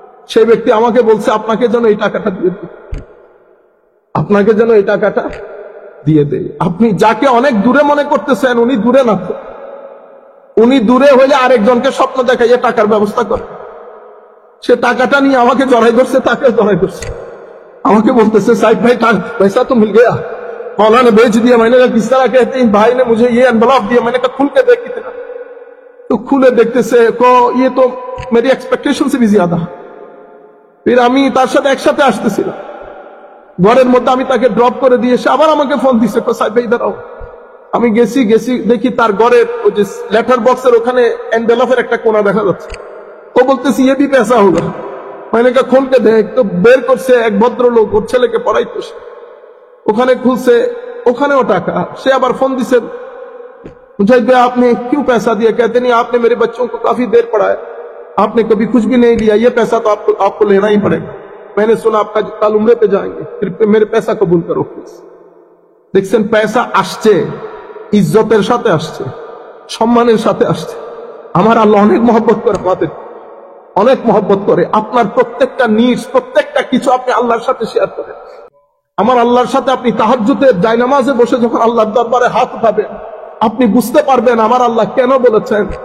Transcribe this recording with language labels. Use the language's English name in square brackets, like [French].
[Bangla] সেই ব্যক্তি আমাকে বলছে আপনাকে যেন এই টাকাটা দিয়ে দেয়, আপনাকে যেন এই টাকাটা দিয়ে দেয়। আপনি যাকে অনেক দূরে মনে করতেছেন উনি দূরে না তো, উনি দূরে হইলে আরেকজনকে স্বপ্ন দেখাইয়ে টাকার ব্যবস্থা করে। সে টাকাটা নিয়ে আমাকে জড়াই ধরছে, তাকে জড়াই ধরছে, আমাকে বলতেছে [Hindi] साहिब भाई पैसा तो मिल गया, मौला ने बेच दिया। मैंने कहा किस तरह कहते हैं? भाई ने मुझे ये एनवलप दिया। मैंने कहा खुल के देख कितना, तो खुले देखते से को ये तो मेरी एक्सपेक्टेशन से भी ज्यादा। फिर [Bangla] আমি তার সাথে একসাথে আসতেছিলাম, ঘরের মধ্যে আমি তাকে ড্রপ করে দিয়ে সে আবার আমাকে ফোন দিছে, সাহেব ভাই দাঁড়াও। আমি গেছি দেখি তার ঘরের ওই যে লেটার বক্সের ওখানে এনভেলপের একটা কোণা দেখা যাচ্ছে। ও বলতেছি [Hindi] ये भी पैसा होगा। मैंने कहा खोल के देख, तो [Bangla] বের করছে এক ভদ্রলোক, ওর ছেলেকে পড়াইতো, ওখানে খুলছে, ওখানেও টাকা। সে আবার ফোন দিছে, [Hindi] मुझे भाई आपने क्यों पैसा दिया? कहते नहीं आपने मेरे बच्चों को काफी देर पढ़ाया, आपने कभी कुछ भी नहीं लिया, ये पैसा तो आपको लेना ही पड़ेगा। मैंने सुना आपका कल उम्रे पे जाएंगे, फिर मेरे पैसा कबूल करो प्लीज। [Bangla] দেখছেন पैसा আসছে, ইজ্জতের সাথে আসছে, সম্মানের সাথে আসছে। আমার আল্লাহ অনেক মহব্বত করে, আমাদের অনেক মহব্বত করে। আপনার প্রত্যেকটা নিজ, প্রত্যেকটা কিছু আপনি আল্লাহর সাথে শেয়ার করেন। আমার আল্লাহর সাথে আপনি তাহাজ্জুদের জায়নামাজে বসে যখন আল্লাহর দরবারে হাত উঠাবেন, আপনি বুঝতে পারবেন আমার আল্লাহ কেন বলেছেন।